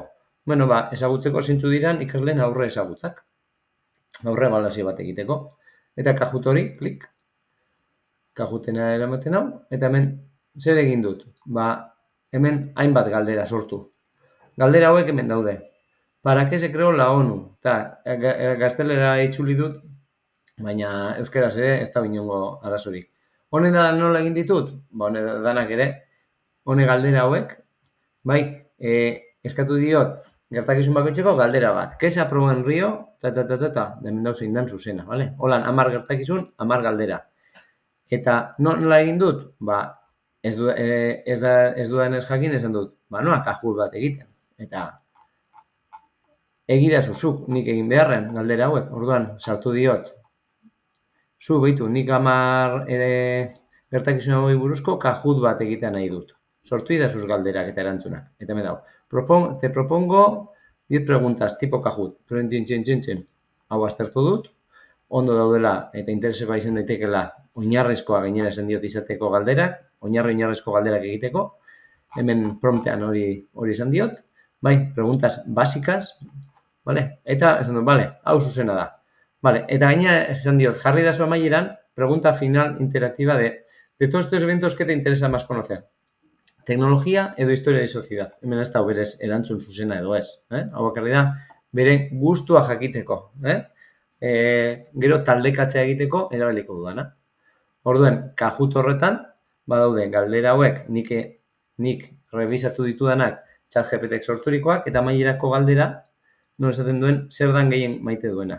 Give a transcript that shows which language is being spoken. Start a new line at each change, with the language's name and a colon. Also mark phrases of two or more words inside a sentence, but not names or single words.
Basque: Bueno, ezagutzeko zeintzu diran ikasleen aurre ezagutzak. Aurre ebaluazio bat egiteko. Eta Kahoot hori, klik. Kahootena eramaten hau, eta hemen zer egin dut? Hemen hainbat galdera sortu. Galdera hauek hemen daude.
Spanish: Para que se creó la ONU?
Basque: Eta gaztelera itzuli dut, baina euskaraz ere ez da inongo arazorik. Honen nola egin ditut? Honen danak ere, hone galdera hauek, eskatu diot gertakizun bakoitzeko galdera bat.
Spanish: ¿Qué se aprobó en Río?
Basque: Hemen dauz zein dan zuzena, vale? Holan, 10 gertakizun, 10 galdera. Eta nola egin dut? Ez dudan ez jakin esan dut, noa Kahoot bat egiten. Eta egidazu zuk nik egin beharren galdera hauek. Orduan, sartu diot. Zu, behitu, nik 10 gertakizun hauei buruzko Kahoot bat egitea nahi dut. Sortu idazuz galderak eta erantzunak. Eta me dau.
Spanish: Te propongo 10 preguntas, tipo Kahoot.
Basque: Hau aztertu dut. Ondo daudela eta interesekoa izan daitekela oinarrizkoa gainera esan diot izateko galderak. Oinarrizko galderak egiteko. Hemen promptean hori esan diot.
Spanish: Preguntas básicas. Vale?
Basque: Eta esan dut, hau zuzena da. Vale, eta gainera esan diot, jarri dazu amaieran,
Spanish: pregunta final interactiva de todos estos eventos que te interesa más conocer.
Basque: Teknologia edo
Spanish: historia de sociedad.
Basque: Hemen ez da berez erantzun zuzena edo ez. Hau bakarri da, bere gustua jakiteko. Gero taldekatzea egiteko erabiliko dudana. Orduan, Kahoot horretan, badaude galdera hauek nik revisatu ditudanak ChatGPT-ek sorturikoak, eta amaierako galdera, non esaten duen, zer dan gehien maite duena.